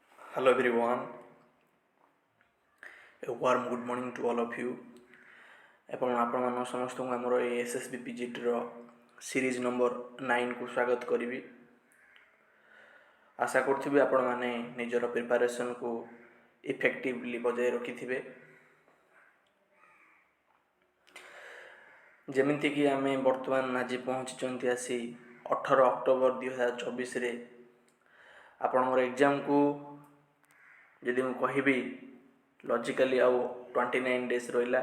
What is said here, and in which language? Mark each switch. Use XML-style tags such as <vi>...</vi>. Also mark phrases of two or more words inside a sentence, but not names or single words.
<en>Hello everyone, a warm good morning to all of you.</en> <or>ଆପଣ ସମସ୍ତଙ୍କୁ ଆମର ଏ SSB PGTର</or> <en>series number</en> <or>9କୁ ସ୍ୱାଗତ କରିବି। ଆଶା କରୁଥିବି ଆପଣମାନେ ନିଜର ପ୍ରିପାରେସନ୍କୁ ଇଫେକ୍ଟିଭଲି ବଜାୟ ରଖିଥିବେ। ଯେମିତିକି ଆମେ ବର୍ତ୍ତମାନ ଆଜି ପହଞ୍ଚିଛନ୍ତି ଆସି 18 ଅକ୍ଟୋବର 2024ରେ ଆପଣଙ୍କର ଏକ୍ଜାମ୍କୁ ଯଦି ମୁଁ କହିବି ଲଜିକାଲି ଆଉ 29 ଡେଜ୍ ରହିଲା।</or>